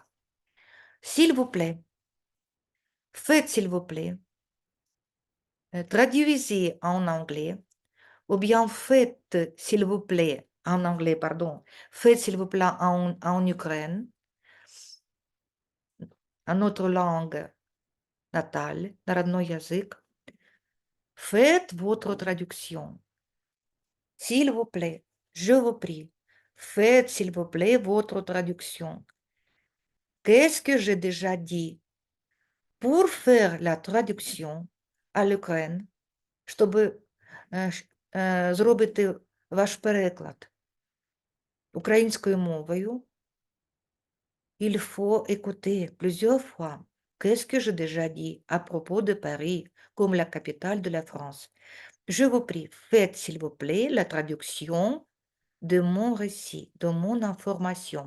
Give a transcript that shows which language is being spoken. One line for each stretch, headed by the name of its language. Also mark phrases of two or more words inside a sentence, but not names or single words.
French: S'il vous plaît, faites s'il vous plaît, traduisez en anglais, ou bien faites s'il vous plaît, en anglais, pardon, faites s'il vous plaît en Ukraine, en notre langue natale,
Russian: родной язык.
French: Faites votre traduction. S'il vous plaît, je vous prie, faites s'il vous plaît votre traduction. Qu'est-ce que j'ai déjà dit? Pour faire la traduction à l'Ukraine,
Ukrainian: чтобы зробити ваш переклад українською мовою,
French: il faut écouter plusieurs fois. Qu'est-ce que j'ai déjà dit à propos de Paris comme la capitale de la France? Je vous prie, faites s'il vous plaît la traduction de mon récit, de mon information.